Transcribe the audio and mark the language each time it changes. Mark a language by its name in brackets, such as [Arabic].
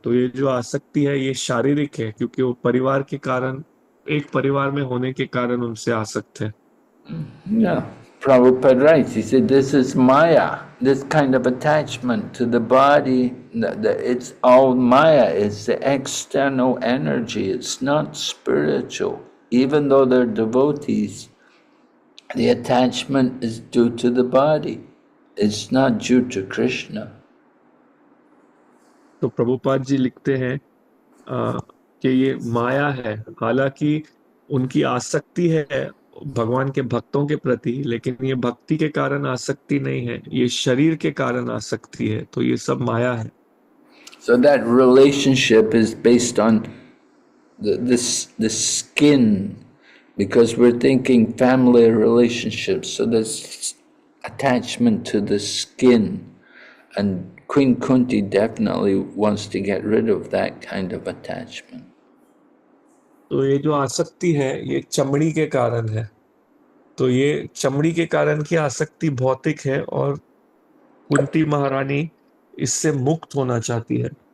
[Hindi] तो ये जो आसक्ति है ये शारीरिक है, क्योंकि वो परिवार के कारण, एक परिवार में होने के कारण उनसे आसक्त है। [English] Yeah, Prabhupada writes, he said, this is Maya, this kind of attachment to the body, it's all Maya, it's the external energy, it's not spiritual. Even though they're devotees, the attachment is due to the body. It's not due to Krishna. [Hindi] तो प्रभुपाद जी लिखते हैं कि ये माया है, हालांकि उनकी आसक्ति है भगवान के भक्तों के प्रति, लेकिन ये भक्ति के कारण आसक्ति नहीं है, ये शरीर के कारण आसक्ति है। तो ये सब माया है। [English] So that relationship is based on the skin, because we're thinking family relationships. So there's attachment to the skin, and Queen Kunti definitely wants to get rid of that kind of attachment. [Hindi] तो ये जो आसक्ति है ये चमड़ी के कारण है। तो ये चमड़ी के कारण की आसक्ति भौतिक है और कुंती महारानी इससे मुक्त होना चाहती है।